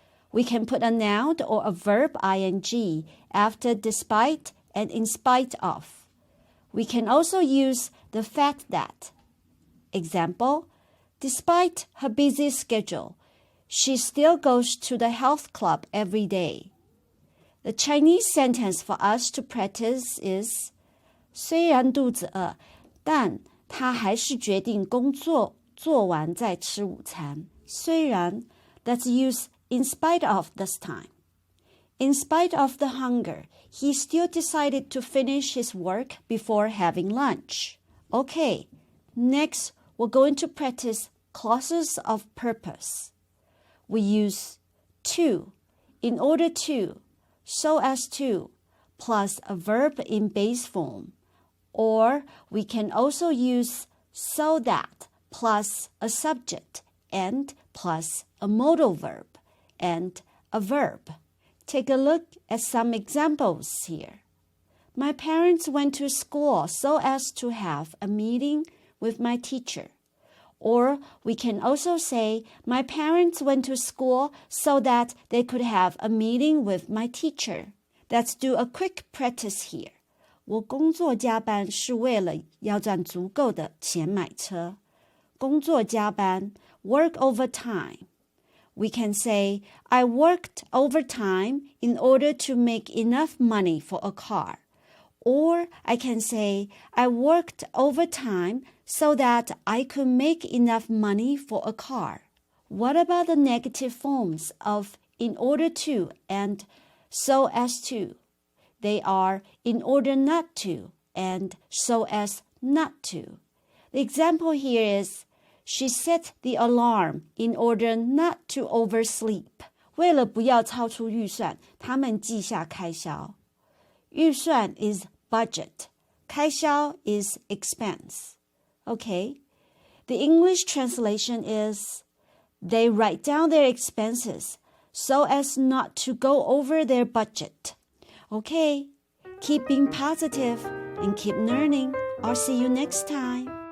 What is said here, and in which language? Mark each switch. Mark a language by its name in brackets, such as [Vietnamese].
[English] We can put a noun or a verb ing after despite and in spite of. We can also use the fact that. Example, despite her busy schedule, she still goes to the health club every day. The Chinese sentence for us to practice is [Chinese] 虽然肚子饿，但她还是决定工作做完再吃午餐。 [English] 虽然 let's use in spite of this time. In spite of the hunger, he still decided to finish his work before having lunch. Okay, next we're going to practice clauses of purpose. We use to, in order to, so as to, plus a verb in base form. Or we can also use so that plus a subject and plus a modal verb and a verb. Take a look at some examples here. My parents went to school so as to have a meeting with my teacher. Or we can also say, my parents went to school so that they could have a meeting with my teacher. Let's do a quick practice here. [Chinese] 我工作加班是为了要赚足够的钱买车。 [English] 工作加班 work overtime. We can say, I worked overtime in order to make enough money for a car. Or I can say, I worked overtime so that I could make enough money for a car. What about the negative forms of in order to and so as to? They are in order not to and so as not to. The example here is, she set the alarm in order not to oversleep. [Chinese] 为了不要超出预算，他们记下开销。 [English] 预算 is budget. 开销 is expense. Okay. The English translation is, they write down their expenses so as not to go over their budget. Okay. Keep being positive and keep learning. I'll see you next time.